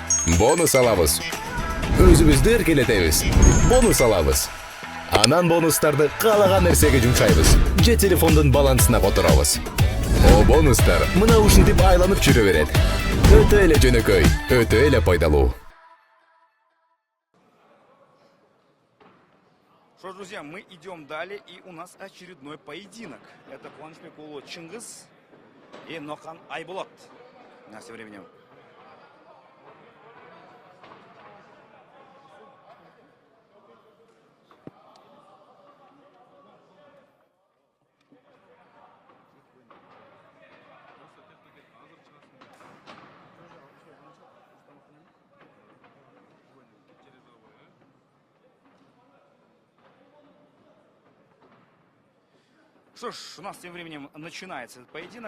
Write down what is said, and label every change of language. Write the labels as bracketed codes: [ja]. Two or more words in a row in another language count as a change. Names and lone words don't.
[ky] Бонус алабыз. Өзүбүздү эркелетебиз. Бонус алабыз. Анан бонустарды каалаган нерсеге жумшайбыз. Же телефондун балансына которобуз. О бонустар мына ушинтип айланып жүрө берет. Өтө эле жөнөкөй, өтө эле пайдалуу. [ru] Что ж, друзья, мы идем далее, и у нас очередной поединок. Это Кубанычбек Улу Чингис и Нохан Айболат. На все временем. Что ж, у нас тем временем начинается этот поединок.